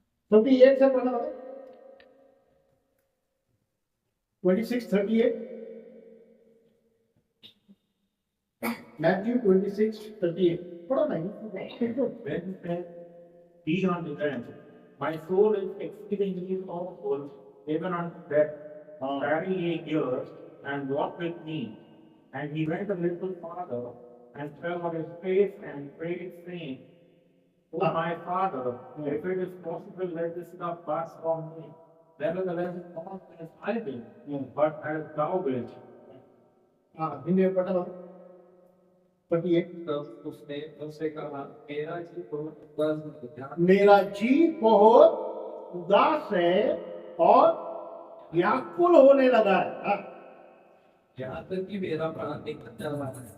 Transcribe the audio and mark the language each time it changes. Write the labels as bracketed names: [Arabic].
[Hindi] क्योंकि एक से पढ़ना 26:38, मैथ्यू 26:38 पढ़ो नहीं। [English] Be on the ground. My soul is exceedingly sorrowful, even unto death. Tarry ye here, and walk with me. And he went a little farther, and fell on his face, and prayed, saying, O my Father, if it is possible, let this cup pass from me. Nevertheless, not as I will, but as thou wilt. [Hindi] हाँ, हिंदी में पढ़ना 28। तब उसने उनसे कहा, मेरा जी बहुत उदास है, मेरा जी बहुत उदास है और व्याकुल होने लगा है। हाँ, यहाँ तक कि मेरा प्राण निकल जा रहा है।